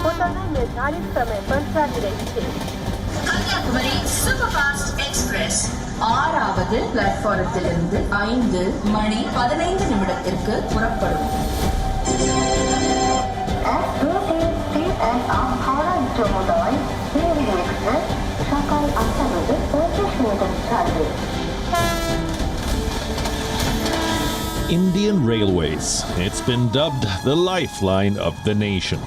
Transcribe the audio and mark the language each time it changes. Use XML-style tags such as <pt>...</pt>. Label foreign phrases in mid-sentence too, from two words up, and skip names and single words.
<hi>उड़ानें निर्धारित समय पर जारी रही थी।</hi> <ta>கன்னியாகுமரி</ta> <en>super fast express</en> <ta>6வது பிளாட்ஃபாரத்திலிருந்து 5:15 புறப்படும்.</ta> <en>Indian Railways. It's been dubbed the lifeline of the nation.</en>